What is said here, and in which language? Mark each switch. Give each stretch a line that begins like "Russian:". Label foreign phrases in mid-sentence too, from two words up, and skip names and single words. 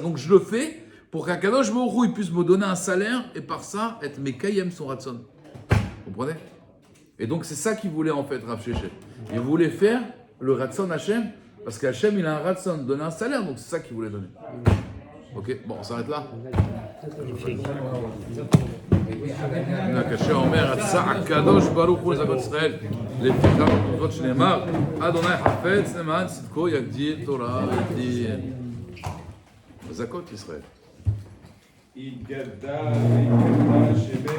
French: Donc je le fais pour qu'
Hebrew: הקדוש ברוך הוא
French: il puisse me donner un salaire et par ça être Mekayem son Ratzon. Vous comprenez? Et donc c'est ça qu'il voulait en fait Rav Sheshet. Il voulait faire le
Hebrew: רצון השם
French: parce qu'Hachem il a un Ratzon, donner un salaire. Donc c'est ça qu'il voulait donner. Ok, bon on s'arrête là.
Hebrew: כאשר אומר רצה הקדוש ברוך הוא לזכות ישראל לפיכך במצוות שנאמר אדוני חפץ למען צדקו יגדיל תורה ודין. זכות ישראל. יתגדל ויקדש